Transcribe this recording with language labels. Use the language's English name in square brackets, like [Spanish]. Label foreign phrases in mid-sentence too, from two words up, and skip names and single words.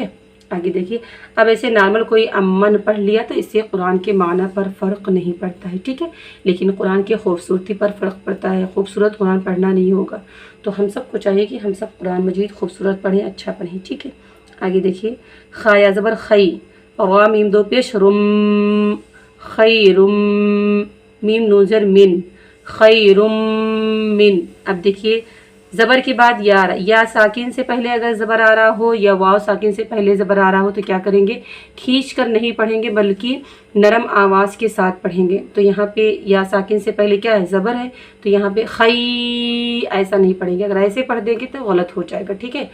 [Urdu] آگے دیکھیے، اب ایسے نارمل کوئی امن پڑھ لیا تو اس سے قرآن کے معنی پر فرق نہیں پڑتا ہے، ٹھیک ہے، لیکن قرآن کی خوبصورتی پر فرق پڑتا ہے، خوبصورت قرآن پڑھنا نہیں ہوگا۔ تو ہم سب کو چاہیے کہ ہم سب قرآن مجید خوبصورت پڑھیں، اچھا پڑھیں، ٹھیک ہے۔ آگے دیکھیے، خا یا زبر خی، را میم دو پیش رم، خیرم، میم نون زر من، خیرم من۔ اب دیکھیے زبر کے بعد یا ساکن سے پہلے اگر زبر آ رہا ہو یا واو ساکن سے پہلے زبر آ رہا ہو تو کیا کریں گے، کھینچ کر نہیں پڑھیں گے بلکہ نرم آواز کے ساتھ پڑھیں گے۔ تو یہاں پہ یا ساکن سے پہلے کیا ہے، زبر ہے، تو یہاں پہ خی ایسا نہیں پڑھیں گے، اگر ایسے پڑھ دیں گے تو غلط ہو جائے گا، ٹھیک ہے۔